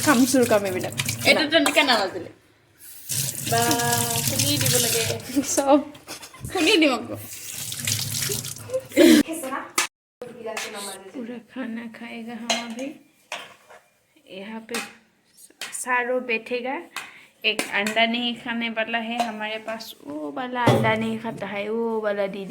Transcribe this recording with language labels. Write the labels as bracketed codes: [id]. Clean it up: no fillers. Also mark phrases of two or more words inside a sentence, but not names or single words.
[as] চুৰ কাম এইবিলাক এইটো তেনেকৈ নালাজিলে বা শুনি দিব লাগে চব শুনি দিম আকৌ [hi] पूरा खाना खाएगा हम अभी यहाँ पे सारों बैठेगा एक अंडा नहीं खाने वाला है हमारे पास वो वाला अंडा नहीं खाता है वो वाला दीदी